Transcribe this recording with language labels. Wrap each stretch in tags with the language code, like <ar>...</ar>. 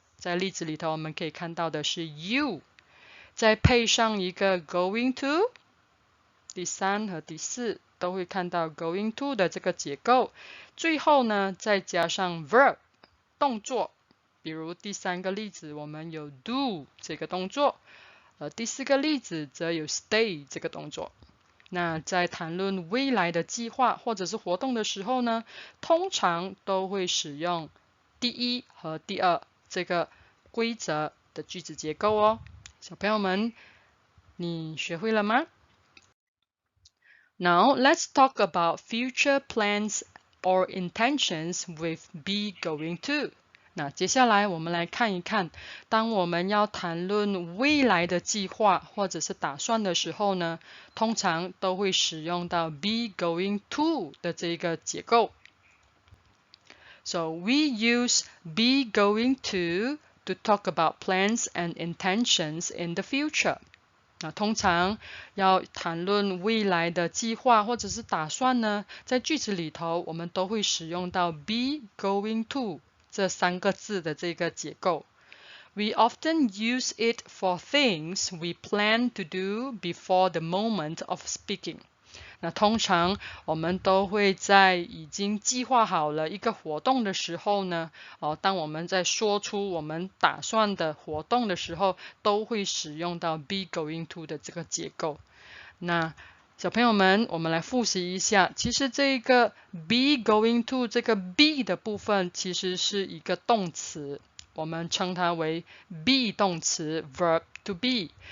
<zh>在例子里头我们可以看到的是 you， 再配上一个 going to， 第3和第4都会看到 going to 的这个结构，最后呢再加上 verb 动作，比如第3个例子我们有 do 这个动作，第4个例子则有 stay 这个动作。那在谈论未来的计划或者是活动的时候呢，通常都会使用第1和第2这个规则的句子结构哦。小朋友们，你学会了吗？</zh> <en>Now let's talk about future plans or intentions with be going to.</en> <zh>那接下来我们来看一看，当我们要谈论未来的计划或者是打算的时候呢，通常都会使用到 be going to 的这个结构。</zh> <en>So we use be going to talk about plans and intentions in the future.</en> <zh>那通常要谈论未来的计划或者是打算呢，在句子里头我们都会使用到 be going to 这3个字的这个结构。</zh> <en>We often use it for things we plan to do before the moment of speaking.</en> <zh>那通常我们都会在已经计划好了一个活动的时候呢，当我们在说出我们打算的活动的时候，都会使用到 be going to 的这个结构。那小朋友们，我们来复习一下，其实这个 be going to 这个 be 的部分其实是一个动词，我们称它为 be 动词 verb to be。</zh>